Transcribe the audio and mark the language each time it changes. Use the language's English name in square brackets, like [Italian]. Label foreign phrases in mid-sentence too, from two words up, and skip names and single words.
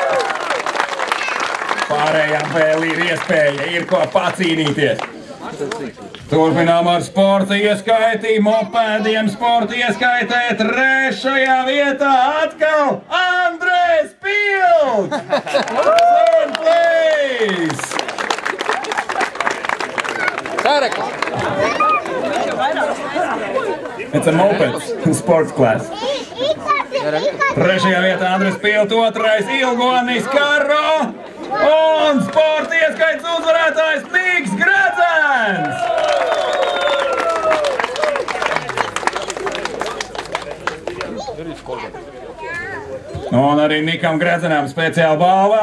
[Latvian] Pārējām vēl ir iespēja, ir ko pacīnīties. Turpinām ar sporta ieskaiti, mopēdiem sporta ieskaitē. Trešajā vietā atkal Andrēs Pilks! [English] Third place! It's a moped, sports class. [Latvian] Trešajā vietā Andrēs Pilks, otrais Ilgonis Karo. Un sporta ieskaits uzvarētājs Niks Gradzens! Un arī Nikam Gradzenam speciāla balva.